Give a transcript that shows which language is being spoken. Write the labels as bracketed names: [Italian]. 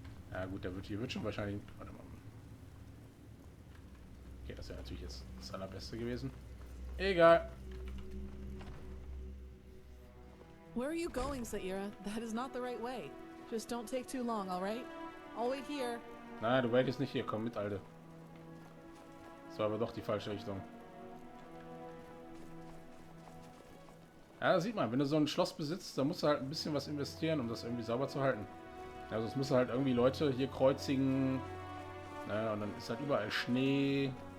[German] Ja gut, hier wird schon wahrscheinlich... Warte mal. Okay, das wäre natürlich jetzt das Allerbeste gewesen. Egal. [English] Where are you going, Saira? That is not the right way. Just don't take too long, alright? I'll wait here. [German] Nein, du waitest nicht hier. Komm mit, Alter. Das war aber doch die falsche Richtung. Ja, das sieht man. Wenn du so ein Schloss besitzt, dann musst du halt ein bisschen was investieren, um das irgendwie sauber zu halten. Also es müssen halt irgendwie Leute hier kreuzigen. Naja, und dann ist halt überall Schnee.